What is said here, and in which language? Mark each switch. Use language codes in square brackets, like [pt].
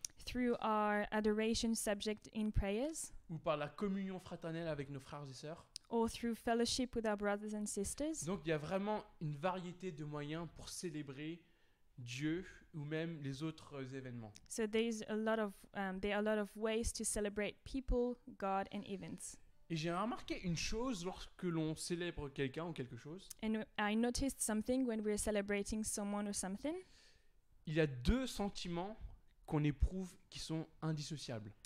[en] through our adoration subject in prayers, [fr] ou par la communion fraternelle avec nos frères et sœurs. [en] or through fellowship with our brothers and sisters. [fr] Donc il y a vraiment une variété de moyens pour célébrer Dieu ou même les autres événements. [en] So there are a lot of ways to celebrate people, God, and events. [fr] Et j'ai remarqué une chose lorsque l'on célèbre quelqu'un ou quelque chose. [en] And I noticed something when we're celebrating someone or something. [fr] Il y a deux sentiments qu'on éprouve qui sont indissociables.